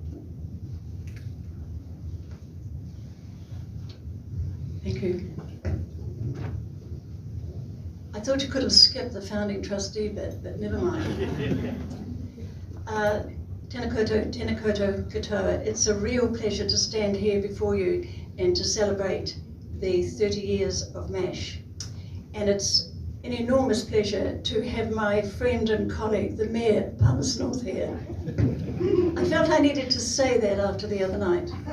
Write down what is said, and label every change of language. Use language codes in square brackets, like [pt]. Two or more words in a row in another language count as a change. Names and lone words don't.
[en] Thank you. I thought you could have skipped the founding trustee bit, but never mind. [mi] Tēnā koutou katoa. [en] It's a real pleasure to stand here before you and to celebrate the 30 years of MASH. And it's an enormous pleasure to have my friend and colleague, the Mayor of Palmerston North here. I felt I needed to say that after the other night.